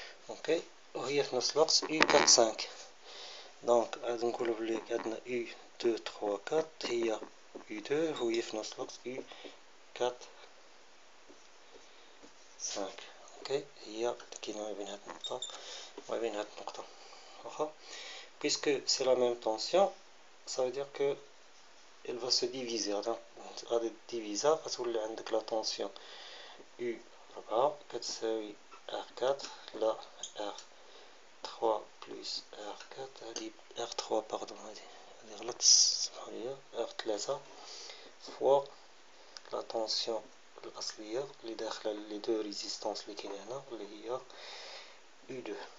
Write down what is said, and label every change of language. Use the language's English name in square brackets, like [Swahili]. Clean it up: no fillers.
[Arabic] اوكي وهي في نفس الوقت U4 5. دونك غادي نقولوا بلي عندنا U2 3 4 هي U2 وهي في نفس الوقت U4 5. اوكي هي كاينه ما بين هاد النقطه وما بين هاد النقطه. [French] واخا puisque c'est la même tension ça veut dire que elle va se diviser. [Arabic] غادي تديفيزا غتولي عندك لا طونسيون U4 كتساوي R4 لا R3 بلس R4. هادي R3 باردون هادي غلط سمحوا لي R3 فوا لا طونسيون الأصلية اللي داخلة لي دو ريزيستانس اللي كاين هنا اللي هي U2.